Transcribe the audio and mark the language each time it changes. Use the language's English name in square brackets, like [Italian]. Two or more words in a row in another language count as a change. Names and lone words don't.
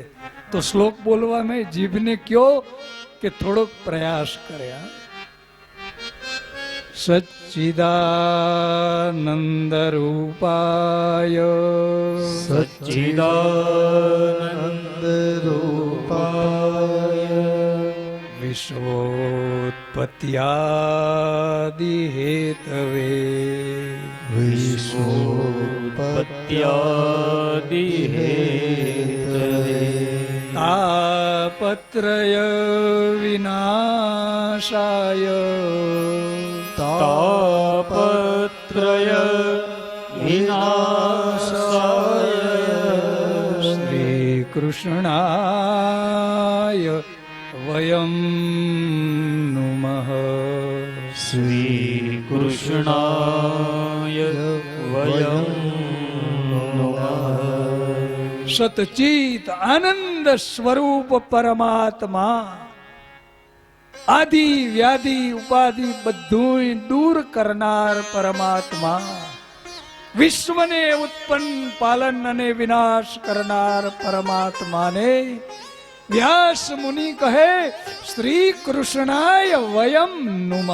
[Gujarati] તો શ્લોક બોલવામાં જીભને કયો કે થોડોક પ્રયાસ કરે. [Sanskrit] સચ્ચિદાનંદ રૂપાય, સચ્ચિદાનંદ રૂપાય. વિશ્વોત્પત્યાદિ હેતવે, વિશ્વોત્પત્યાદિ હેતવે. તાપત્રય વિનાશાય, તાપત્રય વિનાશાય. શ્રી કૃષ્ણાય વયમ નુમઃ. શ્રી કૃષ્ણાય વયમ નમઃ. [Gujarati] સતચિત આનંદ સ્વરૂપ પરમાત્મા, આદિ વ્યાધિ ઉપાધિ બધું દૂર કરનાર પરમાત્મા, વિશ્વને ઉત્પન્ન પાલન અને વિનાશ કરનાર પરમાત્માને વ્યાસ મુનિ કહે [Sanskrit] શ્રી કૃષ્ણાય વયમ નુમઃ.